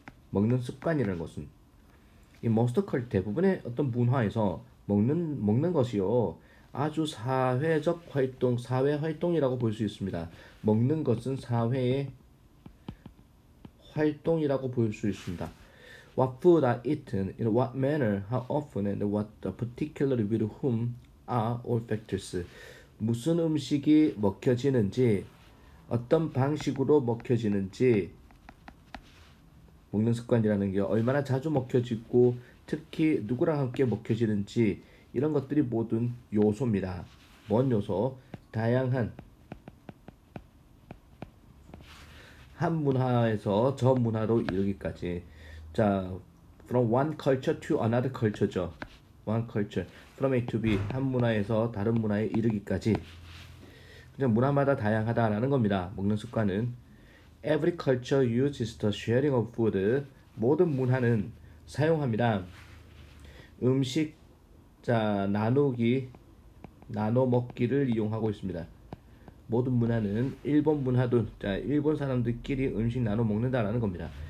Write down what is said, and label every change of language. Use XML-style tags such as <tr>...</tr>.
<ko>먹는 습관이라는 것은 이 몬스터컬 대부분의 어떤 문화에서 먹는 것이요 아주 사회적 활동, 사회 활동이라고 볼 수 있습니다. 먹는 것은 사회의 활동이라고 볼 수 있습니다.</ko> <en>What food are eaten, in what manner, how often, and what particularly with whom are all factors.</en> <ko>무슨 음식이 먹혀지는지, 어떤 방식으로 먹혀지는지, 먹는 습관이라는 게 얼마나 자주 먹혀지고 특히 누구랑 함께 먹혀지는지 이런 것들이 모든 요소입니다. 뭔 요소? 다양한 한 문화에서 저 문화로 이르기까지</ko> <en>자, from one culture to another culture죠. one culture, from A to B,</en> <ko>한 문화에서 다른 문화에 이르기까지. 그냥 문화마다 다양하다라는 겁니다. 먹는 습관은.</ko> <en>Every culture uses the sharing of food.</en> <ko>모든 문화는 사용합니다. 음식, 자, 나누기, 나눠 먹기를 이용하고 있습니다. 모든 문화는 일본 문화도, 자, 일본 사람들끼리 음식 나눠 먹는다라는 겁니다.</ko>